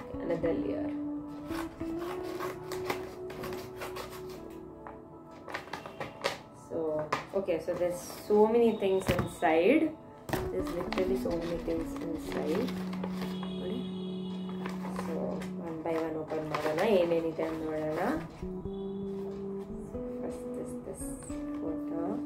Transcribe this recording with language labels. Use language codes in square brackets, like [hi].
[en] ಅನ್ನದಲ್ಲಿ so okay, so there's so many things inside. There's literally so many things inside. [kn] So 1 by 1 open ಮಾಡೋಣ, ಏನೇನಿದೆ ಅಂತ ನೋಡೋಣ. [en] First this photo.